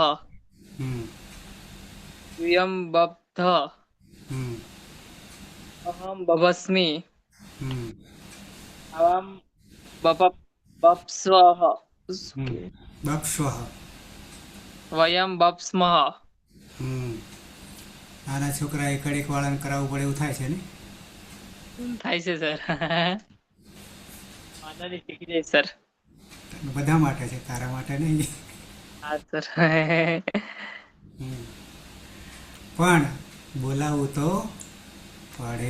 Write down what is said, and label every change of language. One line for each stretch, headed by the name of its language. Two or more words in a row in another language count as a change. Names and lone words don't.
Sanskrit: હમ यूयं बभ्तः હમ अहं बभस्मि હમ आवां बप्स्वः હમ બપ્સ્વઃ. वयं बप्स्मः.
Gujarati: હમ નાના છોકરા એકડ એક વાળાને કરાવવું પડે એવું થાય છે ને? થાય છે સર. વાંધો નહીં, શીખી જઈશ સર. બધા માટે છે, તારા માટે નહીં. હા સર. હમ. પણ બોલાવવું તો પડે.